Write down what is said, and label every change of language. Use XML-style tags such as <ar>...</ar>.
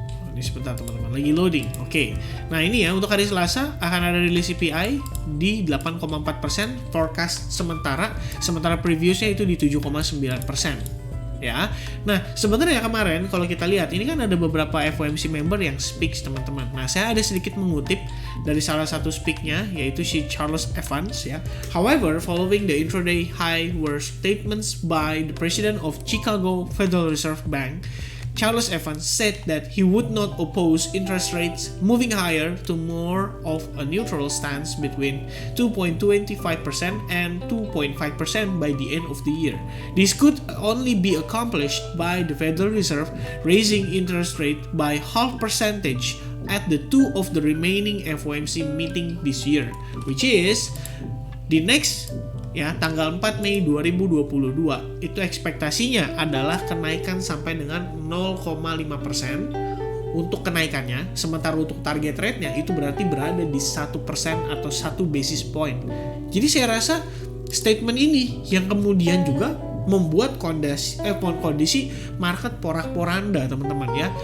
<id>Ini sebentar teman-teman, lagi loading. Oke. Nah, ini ya untuk hari Selasa akan ada rilis CPI di 8,4%, forecast sementara previousnya itu di 7,9%. Ya, nah sebenarnya kemarin kalau kita lihat ini kan ada beberapa FOMC member yang speaks teman-teman. Nah, saya ada sedikit mengutip dari salah satu speaknya yaitu si Charles Evans ya.</id> <en>However, following the intraday high were statements by the president of Chicago Federal Reserve Bank, Charles Evans said that he would not oppose interest rates moving higher to more of a neutral stance between 2.25% and 2.5% by the end of the year. This could only be accomplished by the Federal Reserve raising interest rate by half percentage at the two of the remaining FOMC meeting this year, which is the next</en> <id>ya tanggal 4 Mei 2022. Itu ekspektasinya adalah kenaikan sampai dengan 0,5% untuk kenaikannya, sementara untuk target rate-nya itu berarti berada di 1% atau 1 basis point. Jadi saya rasa statement ini yang kemudian juga membuat kondisi market porak-poranda teman-teman ya.</id>